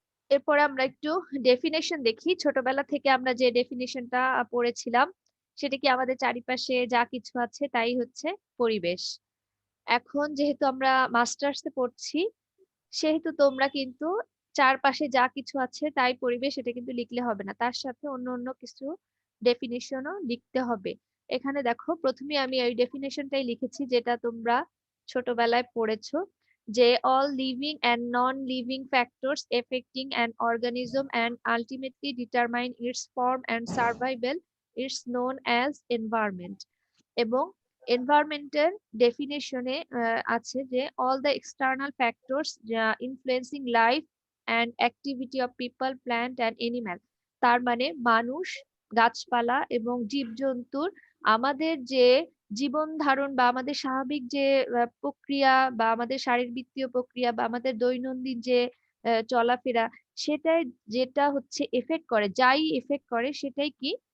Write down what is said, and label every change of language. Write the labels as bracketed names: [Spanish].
[Bangla] এরপরে আমরা একটু ডেফিনেশন দেখি। ছোটবেলা থেকে আমরা যে ডেফিনেশনটা পড়েছিলাম, সেটা কি আমাদের চারিপাশে যা কিছু আছে তাই হচ্ছে পরিবেশ। এখন যেহেতু আমরা মাস্টার্সে পড়ছি, সেহেতু তোমরা কিন্তু চারপাশে যা কিছু আছে তাই পরিবেশ, এটা কিন্তু লিখলে হবে না, তার সাথে অন্য অন্য কিছু ডেফিনেশনও লিখতে হবে। এখানে দেখো, প্রথমে আমি এই ডেফিনেশনটাই লিখেছি যেটা তোমরা ছোটবেলায় পড়েছো, যে [English] all living and non-living factors affecting an organism and ultimately determine its form and survival is known as environment। [Bangla] এবং এনভায়রনমেন্টের ডেফিনেশনে আছে যে [English] all the external factors influencing life and activity of people, plant and animal। [Bangla] তার মানে মানুষ, গাছপালা এবং জীবজন্তুর আমাদের যে জীবন ধারণ বা আমাদের স্বাভাবিক যে প্রক্রিয়া বা আমাদের শারীরবৃত্তীয় প্রক্রিয়া বা আমাদের দৈনন্দিন যে চলাফেরা, সেটাই যেটা হচ্ছে এফেক্ট করে, যাই এফেক্ট করে সেটাই কি,